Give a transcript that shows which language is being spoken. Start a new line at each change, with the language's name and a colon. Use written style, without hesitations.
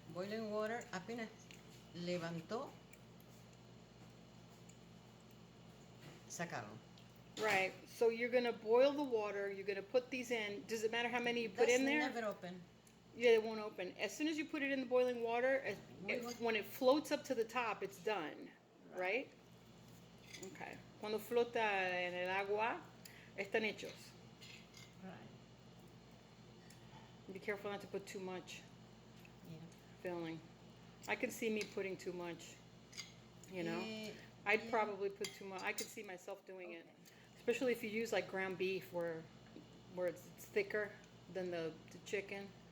English: Boiling water.
Spanish: Apenas levantó, sacarlo.
English: Right. So you're gonna boil the water. You're gonna put these in. Does it matter how many you put in there? Never open. Yeah, it won't open. As soon as you put it in the boiling water, when it floats up to the top, it's done. Right? Okay.
Spanish: Cuando flota en el agua, están hechos.
English: Right. Be careful not to put too much Yeah. filling. I can see me putting too much. You know, Yeah. I'd probably put too much. I could see myself doing it, especially if you use like ground beef, where it's thicker than the chicken.